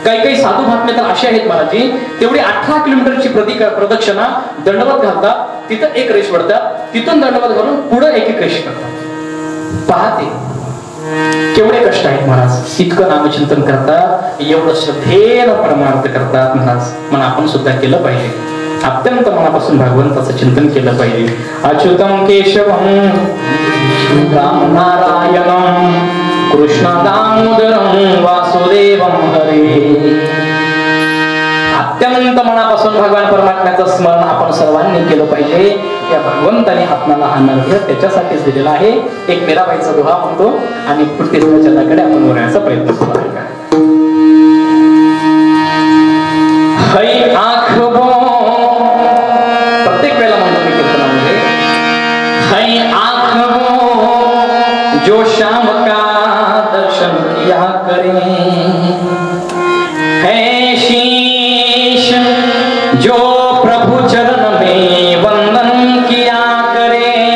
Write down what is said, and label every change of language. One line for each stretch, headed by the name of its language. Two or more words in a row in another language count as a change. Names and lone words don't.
Marathi: काही काही साधू महात्मे तर असे आहेत महाराजी, तेवढी 18 किलोमीटरची प्रदक्षिणा दंडवत घालतात, तिथं एक रेष वडतात, तिथून दंडवत घालून पुढे एक रेष करतात। पाहते केवढे कष्ट आहेत महाराज, इतकं नामचिंतन करतात, एवढं श्रद्धेनं परमार्थ करतात महाराज। म्हणून आपण सुद्धा केलं पाहिजे, अत्यंत मनापासून भगवंताचं चिंतन केलं पाहिजे।
Sanskrit: अच्युतम केशवम राम नारायणम कृष्ण दामोदरम वासुदेवम हरे।
Marathi: अत्यंत मनापासून भगवान परमात्म्याचं स्मरण आपण सर्वांनी केलं पाहिजे। या भगवंताने आपल्याला हा नर्घ त्याच्यासाठीच दिलेला आहे। एक मीराबाईचा दोहा म्हणतो आणि पुढच्या वचनाकडे आपण वळण्याचा प्रयत्न करूया।
Hindi: हई आँख बो,
Marathi: प्रत्येक वेळेला म्हणतो मी कीर्तनामध्ये,
Hindi: हई आँख बो जो श्याम का दर्शन किया करे, है शीश जो प्रभु चरण में वंदन किया करे।